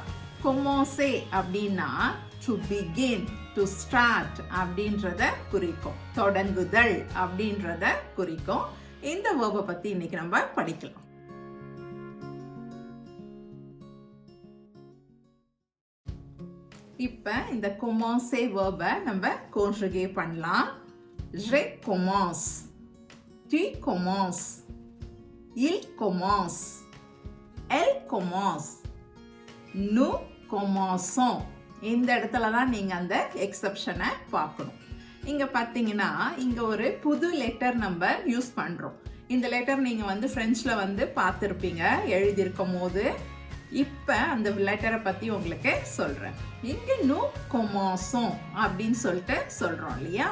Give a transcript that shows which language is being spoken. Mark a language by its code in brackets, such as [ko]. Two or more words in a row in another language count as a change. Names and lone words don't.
[ta] கொமாசே அப்படின்னா [en] to begin, to start [ta] அப்படின்றத குறிக்கும். தொடங்குதல் அப்படின்றத குறிக்கும். இந்த வேர்பை பற்றி இன்னைக்கு நம்ம படிக்கலாம். இப்போ இந்த கொமாசே வேர்பை நம்ம கான்ஜுகே பண்ணலாம். [fr] Je commence, tu commences, il commence, elle commence, nous commençons. [ta] இந்த இடத்துல தான் நீங்கள் அந்த எக்ஸப்ஷனை பார்க்கணும். இங்கே பார்த்தீங்கன்னா இங்கே ஒரு புது லெட்டர் நம்ம யூஸ் பண்ணுறோம். இந்த லெட்டர் நீங்கள் வந்து ஃப்ரெஞ்சில் வந்து பார்த்துருப்பீங்க எழுதியிருக்கும் போது. இப்போ அந்த லெட்டரை பற்றி உங்களுக்கு சொல்கிறேன். இங்கே [fr] nous commençons [ta] அப்படின்னு சொல்லிட்டு சொல்கிறோம் இல்லையா.